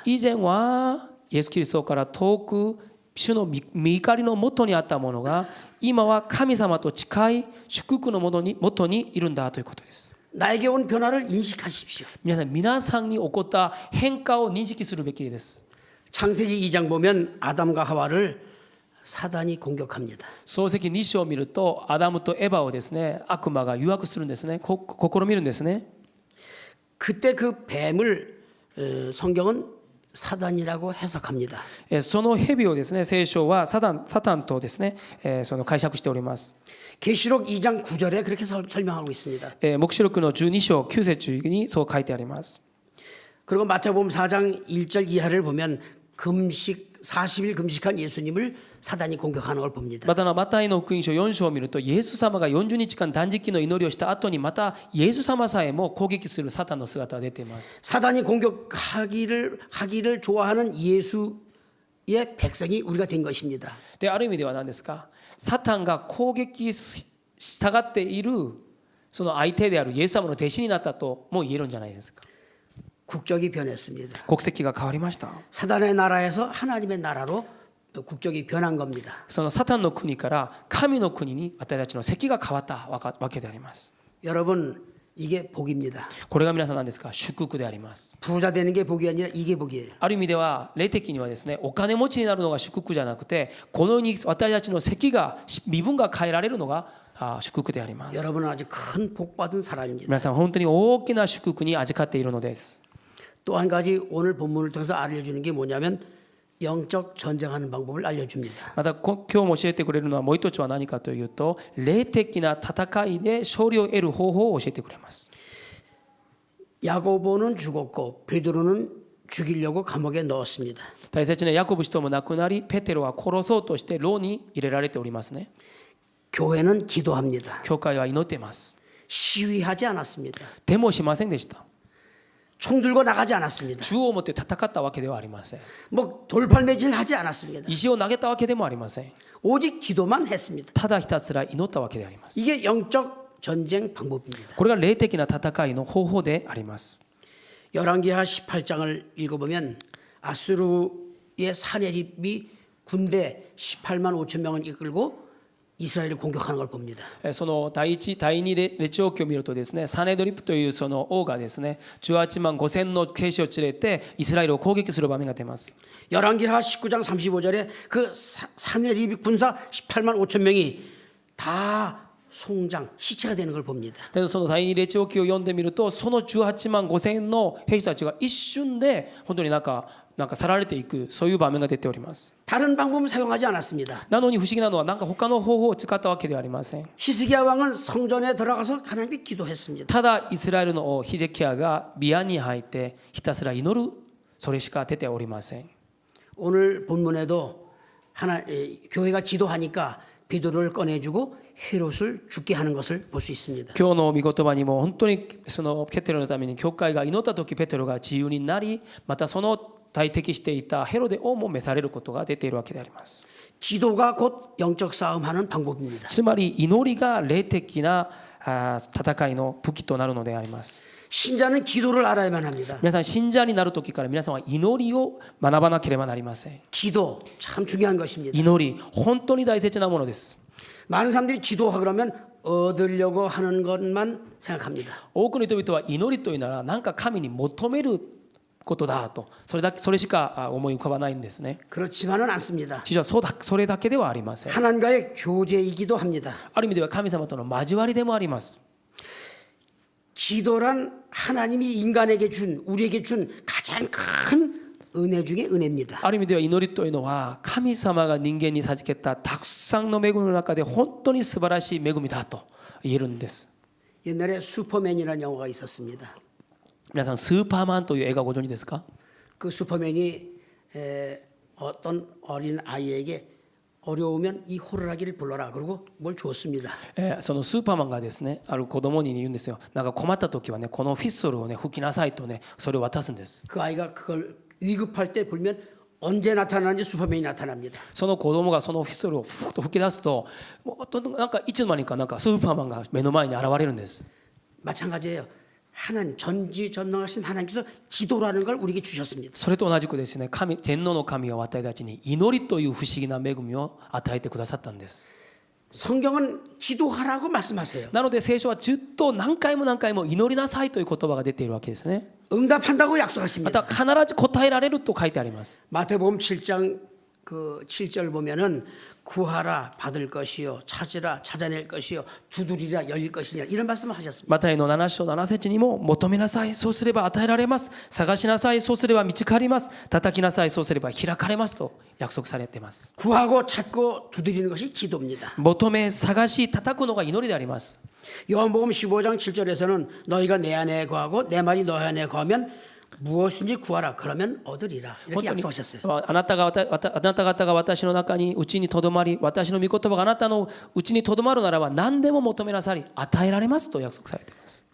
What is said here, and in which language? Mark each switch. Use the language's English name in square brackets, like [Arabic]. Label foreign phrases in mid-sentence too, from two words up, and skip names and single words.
[Japanese] 以前はイエス・キリストから遠く主の御怒りの元にあったものが今は神様と近い祝福の元にいるんだということです。 [Korean] 나에게 온 변화를 인식하십시오. [Japanese] 皆さんに起こった変化を認識するべきです。 [Korean] 창세기 2장 보면 아담과 하와를 사단이 공격합니다. [Japanese] 創世記2章を見るとアダムとエバをですね悪魔が誘惑するんですね。試みるんですね。 [Korean] 그때 그 뱀을 성경은 사단이라고 해석합니다. [Japanese] その蛇をですね聖書はサタンとですねその解釈しております。 [Korean] 계시록 2장 9절에 그렇게 설명하고 있습니다. [Japanese] 黙示録の12章9節にそう書いてあります。 [Korean] 그리고 마태복음 4장 1절 이하를 보면 금식 40일 금식한 예수님을 사단이 공격하는 걸 봅니다. [Japanese] またマタイの福音書4章を見るとイエス様が40日間断食の祈りをした後にまたイエス様さえも攻撃するサタンの姿が出ています。 [Korean] 사단이 공격하기를 좋아하는 예수의 백성이 우리가 된 것입니다. [Japanese] である意味では何ですか、サタンが攻撃したがっているその相手であるイエス様の弟子になったとも言えるんじゃないですか。 [Korean] 국적이 변했습니다. [Japanese] 国籍が変わりました。 [Korean] 사단의 나라에서 하나님의 나라로 국적이 변한 겁니다. [Japanese] そのサタンの国から神の国に私たちの籍が変わったわけであります。 [Korean] 여러분 이게 복입니다. [Japanese] これが皆さん何ですか、祝福であります。 [Korean] 부자 되는 게 복이 아니라 이게 복이에요. [Japanese] ある意味では霊的にはですねお金持ちになるのが祝福じゃなくて、このように私たちの籍が身分が変えられるのが祝福であります。 [Korean] 여러분은 아주 큰 복 받은 사람입니다. [Japanese] 皆さん本当に大きな祝福に預かっているのです。 [Korean] 또 한 가지 오늘 본문을 통해서 알려주는 게 뭐냐면 영적 전쟁하는 방법을 알려줍니다. [Japanese] また今日も教えてくれるのはもう一つは何かというと、霊的な戦いで勝利を得る方法を教えてくれます。 [Korean] 야고보는 죽었고 베드로는 죽이려고 감옥에 넣었습니다. [Japanese] 大切なヤコブ氏とも亡くなり、ペテロは殺そうとして牢に入れられておりますね。 [Korean] 교회는 기도합니다. [Japanese] 教会は祈っています。 [Korean] 시위하지 않았습니다. [Japanese] でもしませんでした。 [Korean] 총 들고 나가지 않았습니다. [Japanese] 銃を持って戦ったわけではありません。 [Korean] 뭐 돌팔매질하지 않았습니다. [Japanese] 石を投げたわけでもありません。 [Korean] 오직 기도만 했습니다. [Japanese] ただひたすら祈ったわけであります。 [Korean] 이게 영적 전쟁 방법입니다. [Japanese] これが霊的な戦いの方法であります。 [Korean] 열왕기하 18장을 읽어보면 아수르의 사내립이 군대 18만 5천 명을 이끌고 이스라엘을 공격하는 걸 봅니다. [Japanese] その第1、第2列王記を見るとですね、サネドリプというその王がですね、18万5千の兵士を連れてイスラエルを攻撃する場面が出ます。 [Korean] 열왕기하 19장 35절에 그 사내립 군사 18만 5천 명이 다 송장 시체가 되는 걸 봅니다. [Japanese] でその第2列王記を読んでみると、その18万5千の兵士たちが一瞬で本当になんか去られていく、そういう場面が出ております。 [Korean] 다른 방법은 사용하지 않았습니다. [Japanese] なのに不思議なのはなんか他の方法を使ったわけではありません。 [Korean] 히스기야 왕은 성전에 들어가서 하나님께 기도했습니다. [Japanese] ただイスラエルの王ヒゼキヤが宮に入ってひたすら祈る、それしか出ておりません。 [Korean] 오늘 본문에도 교회가 기도하니까 베드로를 꺼내주고 헤롯을 죽게 하는 것을 볼 수 있습니다. [Japanese] 今日の御言葉にも本当にそのペテロのために教会が祈った時、ペテロが自由になり、またその対敵していたヘロデ王も召されることが出ているわけであります。 [Korean] 기도가 곧 영적 싸움하는 방법입니다. [Japanese] つまり祈りが霊的な戦いの武器となるのであります。 [Korean] 신자는 기도를 알아야만 합니다. [Japanese] 皆さん信者になる時から皆さんは祈りを学ばなければなりません。 [Korean] 기도 참 중요한 것입니다. [Japanese] 祈り本当に大切なものです。 [Korean] 많은 사람들이 기도하고 그러면 얻으려고 하는 것만 생각합니다. [Japanese] 多くの人々は祈りというなら何か神に求めることだと、それしか思い浮かばないんですね。 [Korean] 그렇지만은 않습니다. [Japanese] 実はそれだけではありません。 [Korean] 하나님과의 교제이기도 합니다. [Japanese] ある意味では神様との交わりでもあります。 [Korean] 기도란 하나님이 인간에게 준 우리에게 준 가장 큰 은혜 중에 은혜입니다. [Japanese] ある意味では祈りというのは神様が人間に授けたたくさんの恵みの中で本当に素晴らしい恵みだと言えるんです。 [Korean] 옛날에 슈퍼맨이라는 영화가 있었습니다. [Japanese] 皆さんスーパーマンという映画ご存知ですか？ [Korean] 그 슈퍼맨이 어떤 어린 아이에게 어려우면 이 호루라기를 불러라 그러고 뭘 줬습니다. [Japanese] そのスーパーマンがですねある子供に言うんですよ。なんか困った時はねこのフィッスルをね吹きなさいとねそれを渡すんです。 [Korean] 그 아이가 그걸 위급할 때 불면 언제 나타나는지 슈퍼맨이 나타납니다. [Japanese] その子供がそのフィッスルをふっと吹き出すともうなんかいつの間にかなんかスーパーマンが目の前に現れるんです。 [Korean] 마찬가지예요. 하나님 전지전능하신 하나님께서 기도라는 걸 우리에게 주셨습니다. [Japanese] それと同じくですね天皇の神は私たちに祈りという不思議な恵みを与えてくださったんです。 [Korean] 성경은 기도하라고 말씀하세요. [Japanese] なので聖書はずっと何回も何回も祈りなさいという言葉が出ているわけですね。 [Korean] 응답한다고 [Japanese] ま [Korean] 약속하십니다. [Japanese] た必ず答えられると書いてあります。 [Korean] 마태복음 7장 그 7절 보면은 구하라 받을 것이요 찾으라 찾아낼 것이요 두드리라 열릴 것이냐 이런 말씀을 하셨습니다. [Japanese] マタイの7章7節にも求めなさいそうすれば与えられます探しなさいそうすれば見つかります叩きなさいそうすれば開かれますと約束されています。 [Korean] 구하고 찾고 두드리는 것이 기도입니다. [Japanese] 求め探し叩くのが祈りであります。 [Korean] 요한복음 15장 7절에서는 너희가 내 안에 거하고 내 말이 너희 안에 거하면 무엇인지 구하라 그러면 얻으리라 이렇게 약속하셨어요. [Japanese] あなた方が私の中にうちにとどまり私の御言葉があなたのうちにとどまるならば何でも求めなさり与えられますと約束されています。